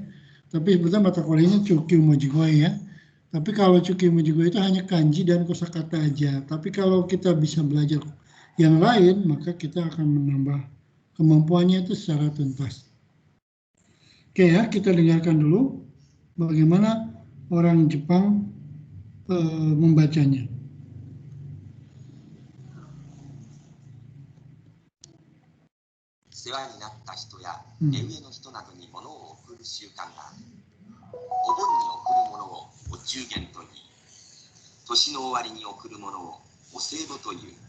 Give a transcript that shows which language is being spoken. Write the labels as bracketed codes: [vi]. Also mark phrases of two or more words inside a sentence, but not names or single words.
[id] Tapi sebetulnya mata kuliahnya Chukyu Mojigoi ya. Tapi kalau Chukyu Mojigoi itu hanya kanji dan kosakata aja. Tapi kalau kita bisa belajar yang lain, maka kita akan menambah kemampuannya itu secara tuntas. Oke ya, kita dengarkan dulu bagaimana orang Jepang membacanya. [ja] 世話になった人や目上の人などに物を贈る習慣がある。お盆に贈るものをお中元と言い、年の終わりに贈るものをお歳暮という。